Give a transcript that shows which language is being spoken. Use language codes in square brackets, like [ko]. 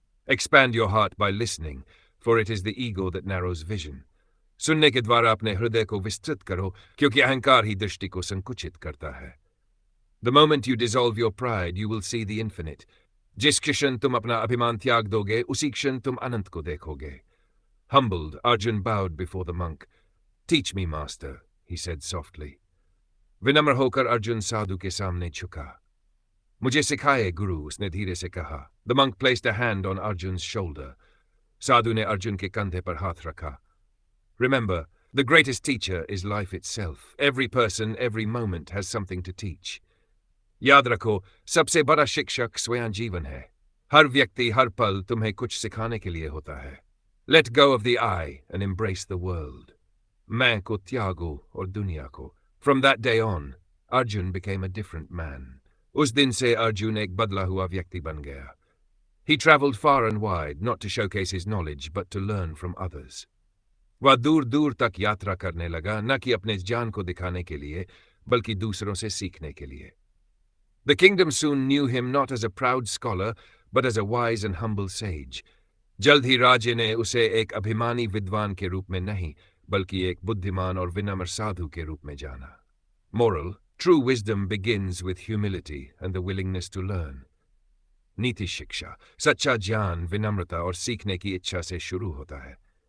[en] Expand your heart by listening, for it is the ego that narrows vision. [hi] सुनने के द्वारा अपने हृदय को विस्तृत करो, क्योंकि अहंकार ही दृष्टि को संकुचित करता है. [en] The moment you dissolve your pride, you will see the infinite. [hi] जिस क्षण तुम अपना अभिमान त्याग दोगे, उसी क्षण तुम अनंत को देखोगे. [en] Humbled, Arjun bowed before the monk. Teach me, master, he said softly. [hi] विनम्र होकर अर्जुन साधु के सामने झुका. मुझे सिखाए, गुरु, उसने धीरे से कहा. [en] The monk placed a hand on Arjun's shoulder. [hi] साधु ने अर्जुन के कंधे पर हाथ रखा. [en] Remember, the greatest teacher is life itself. Every person, every moment has something to teach. [hi] याद रखो, सबसे बड़ा शिक्षक स्वयं जीवन है. हर व्यक्ति, हर पल तुम्हें कुछ सिखाने के लिए होता है. [en] Let go of the I and embrace the world. [hi] मैं को त्यागो और दुनिया को. [en] From that day on, Arjun became a different man. [hi] उस दिन से अर्जुन एक बदला हुआ व्यक्ति बन गया. [en] He travelled far and wide, not to showcase his knowledge, but to learn from others. [hi] वह दूर दूर तक यात्रा करने लगा, न कि अपने ज्ञान को दिखाने के लिए, बल्कि दूसरों से सीखने के लिए. [en] The kingdom soon knew him not as a proud scholar, but as a wise and humble sage. [hi] जल्द ही राज्य ने उसे एक अभिमानी विद्वान के रूप में नहीं, बल्कि एक बुद्धिमान और विनम्र साधु के रूप में जाना. [en] Moral: true wisdom begins with humility and the willingness to learn. [hi] नीति शिक्षा: सच्चा ज्ञान विनम्रता और सीखने की इच्छा से शुरू होता है.